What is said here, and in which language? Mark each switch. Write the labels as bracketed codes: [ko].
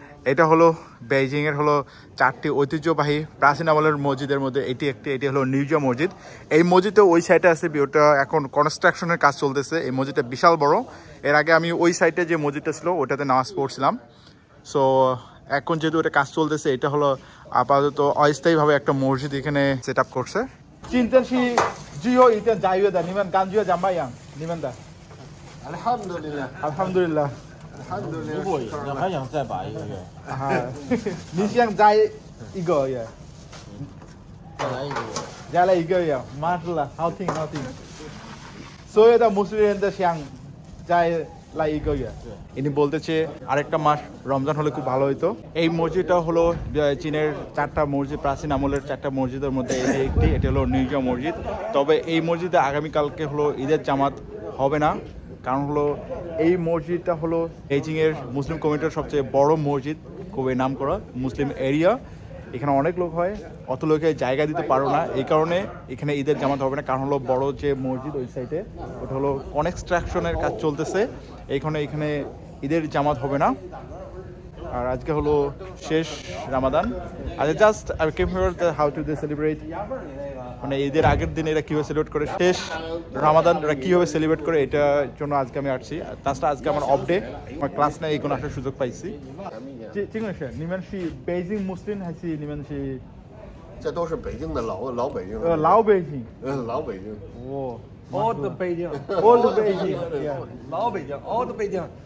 [bn] এটা হলো বেইজিং এর হলো 4টি ঐতিহ্যবাহী প্রাচীন আমলের মসজিদের মধ্যে এটি একটি। এটি হলো নিউজিয়া মসজিদ। এই মসজিদে ওই সাইডে আছে, ওটা এখন কনস্ট্রাকশনের কাজ চলতেছে। এই মসজিদটা বিশাল বড়। এর আগে আমি ওই সাইডে যে মসজিদটা ছিল ওটাতে নামাজ পড়ছিলাম। সো এখন যেহেতু এটা কাজ চলতেছে, এটা হলো আপাতত অস্থায়ীভাবে একটা মসজিদ এখানে সেট আপ করছে। [zh] 今天是最后一天斋月的，你们感觉怎么样？你们的？ [ar] Alhamdulillah。 Alhamdulillah。 Alhamdulillah。 [zh] 如果还想再把一个月，你想斋一个月？再来一个月。再来一个月，马上了，好听好听。所有的穆斯林都想再来一个月。 [bn] ইনি বলতেছে আরেকটা মাস রমজান হলে খুব ভালো হতো। এই মসজিদটা হলো চীনের 4টা মসজিদ, প্রাচীন আমলের 4টা মসজিদের মধ্যে একটি। এটি হলো নিউজিয়া মসজিদ। তবে এই মসজিদে আগামীকালকে হলো ঈদের জামাত হবে না, কারণ হলো এই মসজিদটা হলো বেইজিংয়ের মুসলিম কমিউনিটির সবচেয়ে বড় মসজিদ, খুবই নাম করা মুসলিম এরিয়া। এখানে অনেক লোক হয়, অত লোকে জায়গা দিতে পারো না, এই কারণে এখানে ঈদের জামাত হবে না। কারণ হলো বড় যে মসজিদ ওই সাইডে ওটা হলো কনস্ট্রাকশনের কাজ চলতেছে, এখানে ঈদের জামাত হবে না। আর আজকে হলো শেষ রামাদান। আচ্ছা [en] just I came here how to the celebrate, [bn] মানে ঈদের আগের দিন এরা কীভাবে সেলিব্রেট করে, শেষ রামাদান এরা কীভাবে সেলিব্রেট করে, এটার জন্য আজকে আমি আসছি। তাছাড়া আজকে আমার অফ ডে, আমার ক্লাস নেই, এই কোনো আসার সুযোগ পাইছি। [zh] 这个是你们是北京穆斯林还是你们是？这都是北京的老北京。老北京。老北京。哦， [en] all the Beijing, All the Beijing. Yeah. [zh] 老北京 [en] all the [zh] 北京。